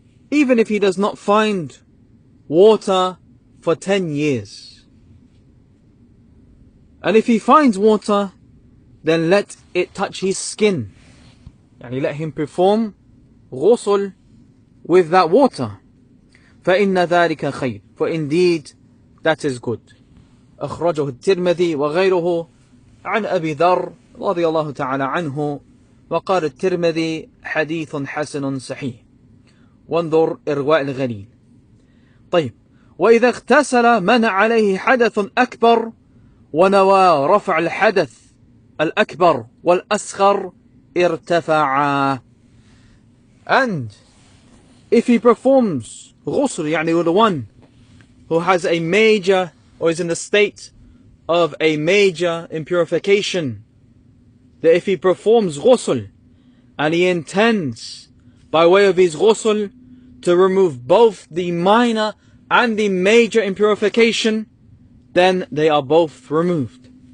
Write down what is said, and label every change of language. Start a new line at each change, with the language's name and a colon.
English: Even if he does not find water for 10 years. And if he finds water, then let it touch his skin. Let him perform ghusl with that water.
Arabic: فإن ذلك خير.
English: For indeed, that is good.
Arabic: أخرجه الترمذي وغيره عن أبي ذر رضي الله تعالى عنه وقال الترمذي حديث حسن صحيح. وانظر إرواء الغليل. طيب. وإذا اغتسل من عليه حدث أكبر ونوى رفع الحدث الأكبر والأصغر ارتفعا.
English: And if he performs ghusl, with the one who has a major, or is in the state of a major impurification, that if he performs ghusl and he intends by way of his ghusl to remove both the minor and the major impurification, then they are both removed.